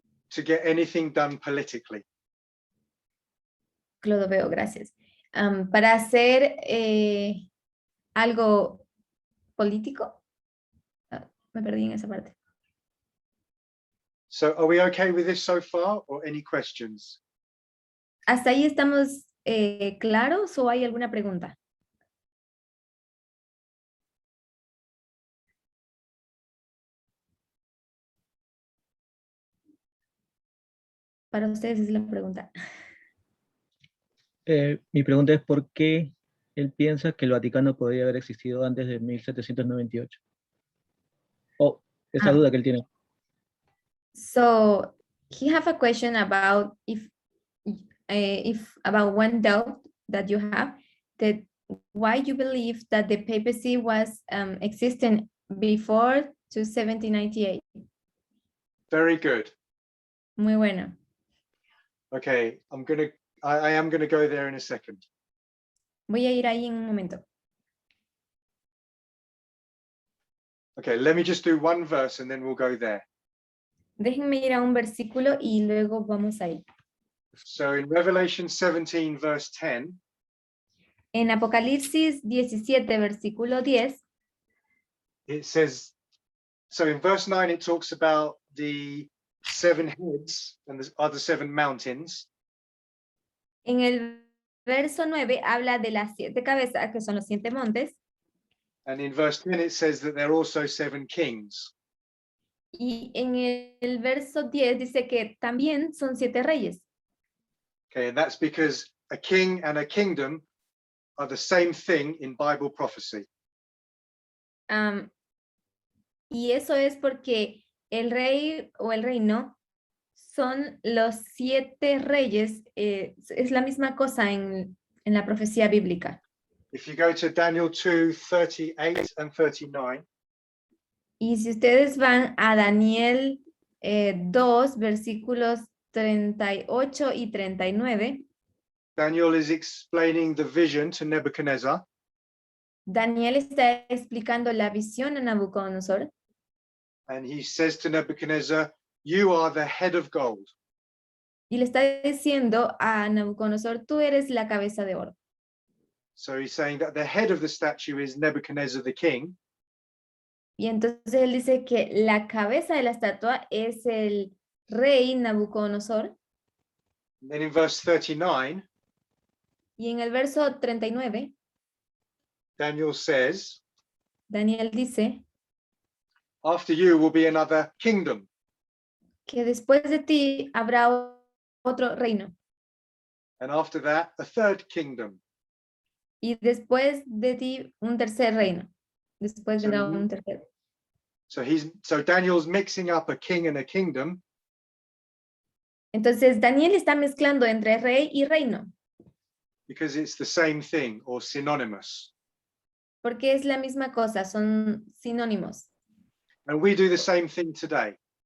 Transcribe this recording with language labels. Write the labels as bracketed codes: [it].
[en] to get anything done politically. [es] Clodoveo, gracias. Para hacer algo político. Me perdí en esa parte. [en] So are we okay with this so far or any questions? [es] ¿Hasta ahí estamos claros o hay alguna pregunta? Para ustedes es la pregunta. Mi pregunta es ¿por qué él piensa que el Vaticano podría haber existido antes de 1798? O esa duda que él tiene. [en] So he have a question about if about one doubt that you have, that why you believe that the papacy was existing before to 1798. Very good. [es] Muy bueno. [en] Okay, I am gonna go there in a second. [es] Voy a ir ahí en un momento. [en] Okay, let me just do one verse and then we'll go there. [es] Déjenme ir a un versículo y luego vamos a ir. [en] So in Revelation 17 verse 10, [es] En Apocalipsis 17, versículo 10, [en] it says, so in verse 9 it talks about the 7 heads and the other 7 mountains. [es] en el verso 9 habla de las 7 cabezas, que son los 7 montes, [en] And in verse 10 it says that there are also 7 kings. [es] y en el verso 10 dice que también son 7 reyes. [en] Okay, and that's because a king and a kingdom are the same thing in Bible prophecy. [es] Y eso es porque el rey o el reino son los 7 reyes, es la misma cosa en la profecía bíblica. [en] If you go to Daniel 2:38 and 39, [es] Y si ustedes van a Daniel 2, versículos 38 y 39, [en] Daniel is explaining the vision to Nebuchadnezzar. [es] Daniel está explicando la visión a Nabucodonosor [en] And he says to Nebuchadnezzar, you are the head of gold. [es] y le está diciendo a Nabucodonosor, tú eres la cabeza de oro. [en] So he's saying that the head of the statue is Nebuchadnezzar the king. [es] Y entonces él dice que la cabeza de la estatua es el rey Nabucodonosor. [en] And then in verse 39, [es] Y en el verso 39, [en] Daniel says, [es] Daniel dice [en] after you will be another kingdom. [es] que después de ti habrá otro reino. [en] And after that, a third kingdom. [es] Y después de ti un tercer reino. Después vendrá un tercero. [en] So Daniel's mixing up a king and a kingdom. [es] Entonces Daniel está mezclando entre rey y reino, [en] Because it's the same thing or synonymous. [es] porque es la misma cosa, son sinónimos. [en] And we do the same thing today.